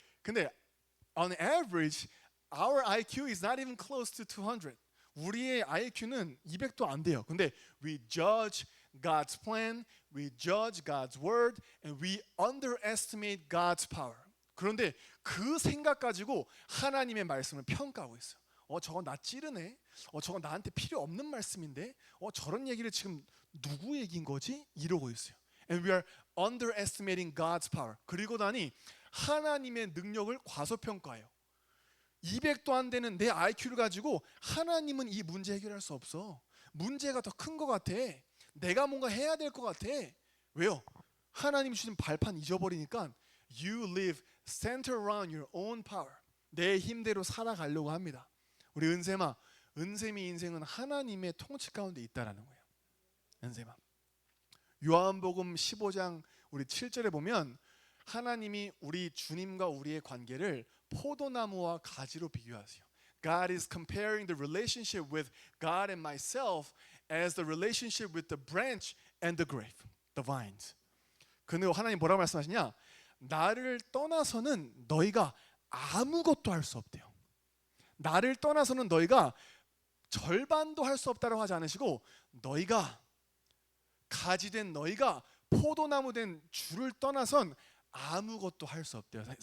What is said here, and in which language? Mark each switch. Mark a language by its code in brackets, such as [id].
[ko] 근데 [en] on average, our IQ is not even close to 200. [ko] 우리의 IQ는 200도 안 돼요. 근데 [en] we judge God's plan, we judge God's word, and we underestimate God's power. [ko] 그런데 그 생각 가지고 하나님의 말씀을 평가하고 있어요. 저건 나 찌르네. 저건 나한테 필요 없는 말씀인데. 저런 얘기를 지금 누구 얘기인 거지? 이러고 있어요. [en] And we are underestimating God's power. [ko] 그리고 나니 하나님의 능력을 과소평가해요. 200도 안 되는 내 IQ를 가지고 하나님은 이 문제 해결할 수 없어. 문제가 더 큰 것 같아. 내가 뭔가 해야 될 것 같아. 왜요? 하나님 주신 발판 잊어버리니까 [en] you live center around your own power. [ko] 내 힘대로 살아가려고 합니다. 우리 은샘이 인생은 하나님의 통치 가운데 있다라는 거예요. 은샘아. 요한복음 15장 우리 7절에 보면 하나님이 우리 주님과 우리의 관계를 포도나무와 가지로 비교하세요. [en] God is comparing the relationship with God and myself as the relationship with the branch and the grape, the vines. [ko] 근데 하나님 뭐라고 말씀하시냐? 나를 떠나서는 너희가 아무것도 할 수 없대요. 나를 떠나서는 너희가 절반도 할 수 없다고 하지 않으시고 너희가 가지 된 너희가 포도나무 된 줄을 떠나선 아무것도 할 수 없대요.